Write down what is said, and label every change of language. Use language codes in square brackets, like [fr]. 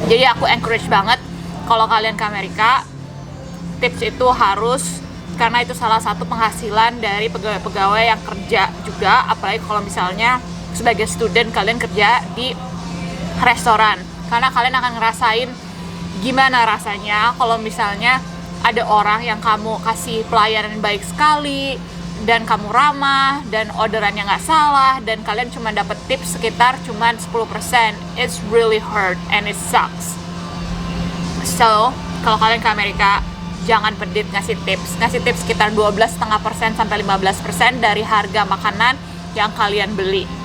[id] Jadi aku encourage banget kalau kalian ke Amerika, tips itu harus, karena itu salah satu penghasilan dari pegawai-pegawai yang kerja juga, apalagi kalau misalnya sebagai student kalian kerja di restoran, karena kalian akan ngerasain gimana rasanya kalau misalnya ada orang yang kamu kasih pelayanan baik sekali dan kamu ramah dan orderannya nggak salah dan kalian cuma dapat tips sekitar cuma 10%. [en] It's really hurt and it sucks. [id] So kalau kalian ke Amerika, jangan pedit ngasih tips sekitar 12,5% sampai 15% dari harga makanan yang kalian beli.